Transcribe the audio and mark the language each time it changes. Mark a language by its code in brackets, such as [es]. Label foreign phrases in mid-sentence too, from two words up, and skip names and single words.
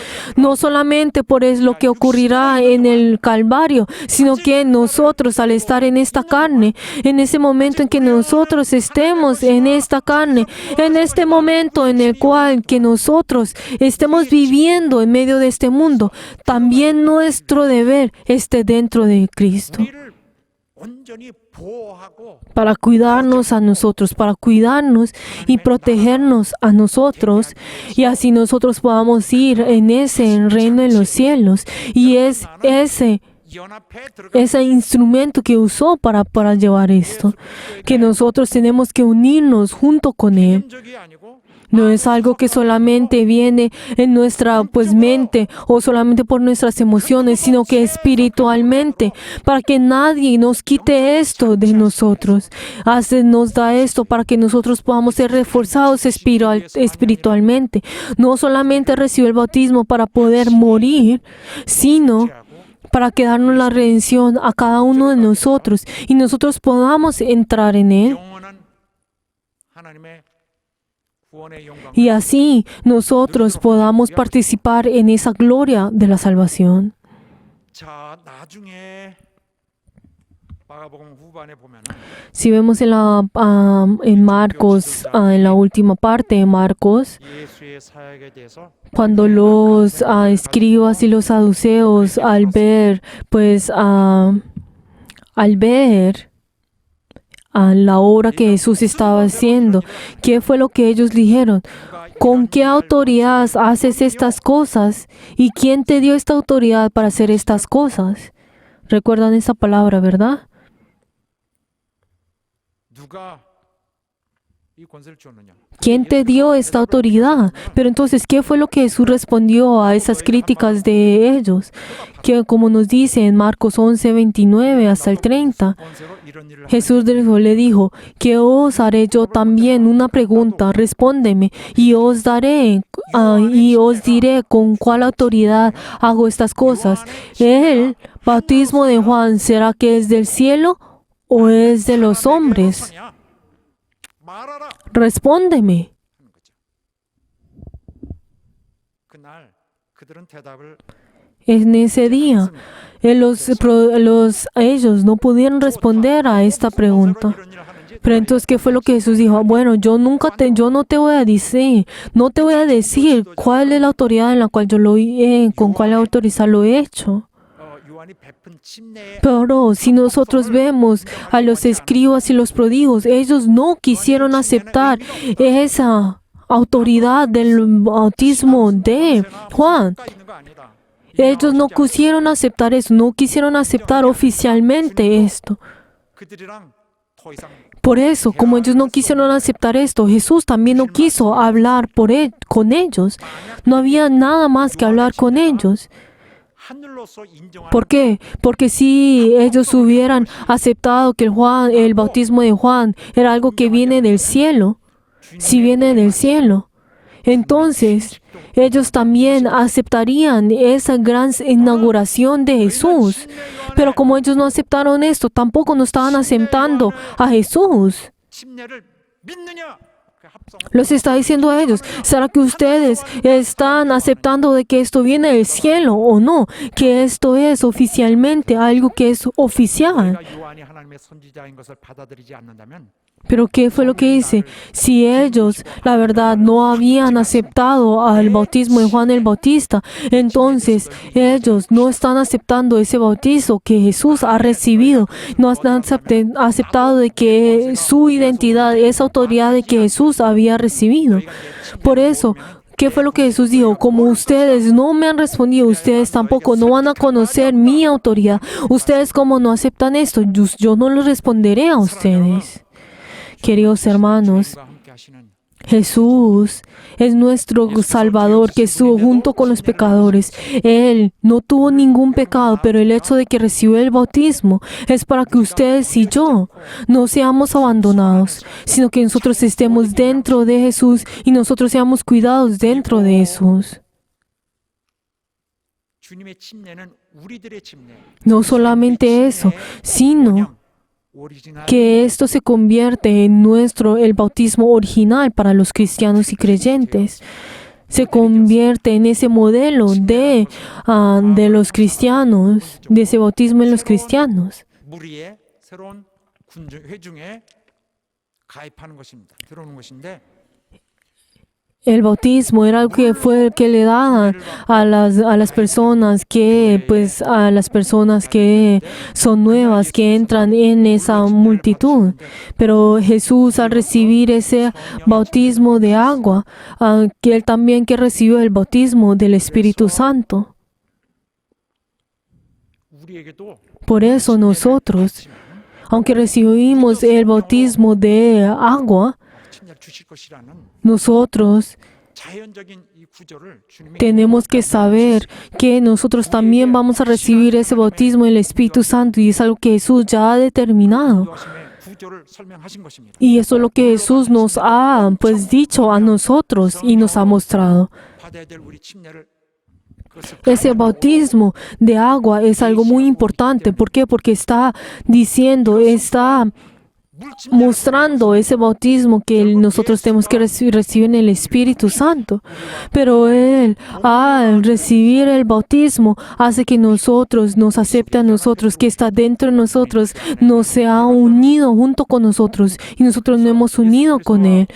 [es] No solamente por es lo que ocurrirá en el Calvario, sino que nosotros al estar en esta carne, en ese momento en que nosotros estemos en esta carne, en este momento en el cual que nosotros estemos viviendo en medio de este mundo, también nuestro deber esté dentro de Cristo. [ko] 온전히 보호하고 [es] para cuidarnos a nosotros, para cuidarnos y protegernos a nosotros, y así nosotros podamos ir en ese reino de los cielos. Y es [ko] 연합해 들어가 [es] ese instrumento que usó para llevar esto, que nosotros tenemos que unirnos junto con Él. [ko] 적이 아니고 [es] No es algo que solamente viene en nuestra mente o solamente por nuestras emociones, sino que espiritualmente, para que nadie nos quite esto de nosotros. Nos da esto para que nosotros podamos ser reforzados espiritualmente. No solamente recibir el bautismo para poder morir, sino para que darnos la redención a cada uno de nosotros y nosotros podamos entrar en Él. [ko] 영원한 하나님의 구원의 영광. [es] Y así nosotros podamos participar en esa gloria de la salvación. [ko] 자, 나중에 마가복음 후반에 보면은 [es] Si vemos en Marcos, en la última parte de Marcos, [ko] 예수의 사역에 대해서 [es] cuando los escribas y los saduceos al ver la obra que Jesús estaba haciendo, ¿qué fue lo que ellos dijeron? ¿Con qué autoridad haces estas cosas? ¿Y quién te dio esta autoridad para hacer estas cosas? ¿Recuerdan esa palabra, verdad? [ko] 누가 이 권세를 주었느냐? [es] ¿Quién te dio esta autoridad? Pero entonces, ¿qué fue lo que Jesús respondió a esas críticas de ellos? Que como nos dice en Marcos 11, 29 hasta el 30, [ko] 권세로 이런 일을 [es] Jesús le dijo, ¿qué os haré yo también? Una pregunta, respóndeme, y os diré con cuál autoridad hago estas cosas. ¿El bautismo de Juan será que es del cielo o es de los hombres? [ko] 하냐? 말하라. [es] Respóndeme. [ko] 하는 거죠. 그날 그들은 대답을 [es] En ese día, ellos no pudieron responder a esta pregunta. [ko] 이런 일을 하는지 [es] Pero entonces, ¿qué fue lo que Jesús dijo? Bueno, yo no te voy a decir cuál es la autoridad en la cual con cuál autoridad lo he hecho. [ko] 요한이 베푼 침례의 [es] Pero si nosotros vemos a los escribas y los prodigios, ellos no quisieron aceptar esa autoridad del bautismo de Juan. [ko] 가 있는 거 아니다. [es] Ellos no quisieron aceptar eso, no quisieron aceptar oficialmente esto. [ko] 그들이랑 더 이상 [es] Por eso, como ellos no quisieron aceptar esto, Jesús también no quiso hablar con ellos. No había nada más que hablar con ellos. [ko] 하늘로서 인정하는 [es] ¿Por qué? Porque si ellos hubieran aceptado que el bautismo de Juan era algo que viene del cielo, si viene del cielo, entonces ellos también aceptarían esa gran inauguración de Jesús. Pero como ellos no aceptaron esto, tampoco no estaban aceptando a Jesús. [ko] 침례를 믿느냐? 그 합성은 [es] Los está diciendo a ellos, ¿será que ustedes están aceptando de que esto viene del cielo o no? Que esto es oficialmente algo que es oficial. [ko] 우리가 요한이 하나님의 선지자인 것을 받아들이지 않는다면 [es] Pero ¿qué fue lo que dice? Si ellos, la verdad, no habían aceptado al bautismo de Juan el Bautista, entonces ellos no están aceptando ese bautizo que Jesús ha recibido. No han aceptado de que su identidad, esa autoridad de que Jesús había recibido. Por eso, ¿qué fue lo que Jesús dijo? Como ustedes no me han respondido, ustedes tampoco no van a conocer mi autoridad. Ustedes como no aceptan esto, yo no les responderé a ustedes. Queridos hermanos, [ko] 주님과 함께 하시는 [es] Jesús es nuestro Salvador que estuvo junto con los pecadores. Él no tuvo ningún pecado, pero el hecho de que recibió el bautismo es para que ustedes y yo no seamos abandonados, sino que nosotros estemos dentro de Jesús y nosotros seamos cuidados dentro de Jesús. [ko] 주님의 침례는 우리들의 침례. [es] No solamente eso, sino [ko] 오리지널 [es] que esto se convierte en el bautismo original para los cristianos y creyentes. Se convierte en ese modelo de los cristianos, de ese bautismo en los cristianos. [ko] 무리의 새로운 회중에 가입하는 것입니다. 들어오는 것인데 [es] El bautismo era algo que fue el que le daban a las personas que, pues, a las personas que son nuevas, que entran en esa multitud. Pero Jesús, al recibir ese bautismo de agua, que él también que recibió el bautismo del Espíritu Santo. [ko] 우리에게도 [es] Por eso nosotros, aunque recibimos el bautismo de agua, [ko] 침례를 주실 것이라는 [es] nosotros [ko] 자연적인 이 구조를 주님이 [es] tenemos que saber que nosotros también vamos a recibir ese bautismo del Espíritu Santo y es algo que Jesús ya ha determinado. [ko] 인도하심의 구조를 설명하신 것입니다. [es] Y eso es lo que Jesús nos ha pues dicho a nosotros y nos ha mostrado. [ko] 받아야 될 우리 침례를 그것을 [es] Ese bautismo de agua es algo muy importante. ¿Por qué? Porque está diciendo, está mostrando ese bautismo que nosotros tenemos que recibir en el Espíritu Santo. Pero Él, al recibir el bautismo, hace que nosotros, nos acepte a nosotros, que está dentro de nosotros, nos se ha unido junto con nosotros y nosotros nos hemos unido con Él.